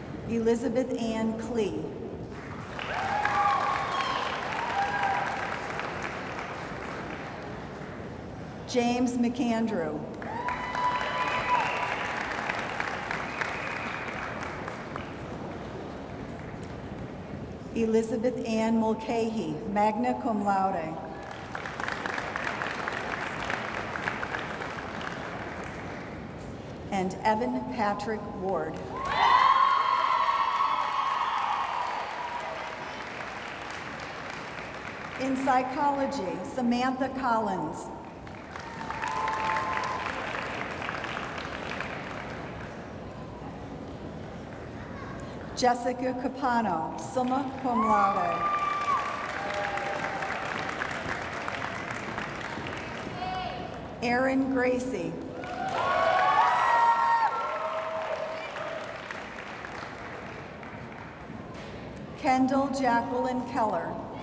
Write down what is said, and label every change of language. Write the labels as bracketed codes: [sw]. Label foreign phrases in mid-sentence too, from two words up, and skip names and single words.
[en] Elizabeth Ann Klee. James McAndrew. Elizabeth Ann Mulcahy, [la] magna cum laude. [en] And Evan Patrick Ward. In psychology, Samantha Collins. Jessica Capano, [la] summa cum laude. [en] Erin Gracie. Kendall Jacqueline Keller.